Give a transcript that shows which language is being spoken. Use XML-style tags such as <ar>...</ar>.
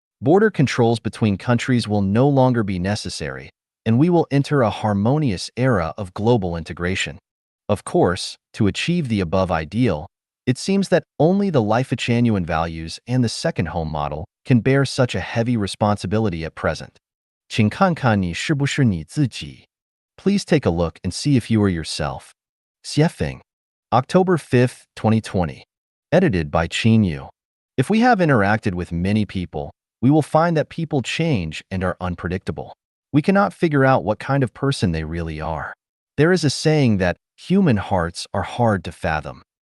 <en>Border controls between countries will no longer be necessary, and we will enter a harmonious era of global integration. Of course, to achieve the above ideal, it seems that only the Lifechanyuan values and the second home model can bear such a heavy responsibility at present.</en> <zh>请看看你是不是你自己.</zh> <en>Please take a look and see if you are yourself. Xiefeng. October 5th, 2020. Edited by Yu. If we have interacted with many people, we will find that people change and are unpredictable. We cannot figure out what kind of person they really are. There is a saying that human hearts are hard to fathom.</en>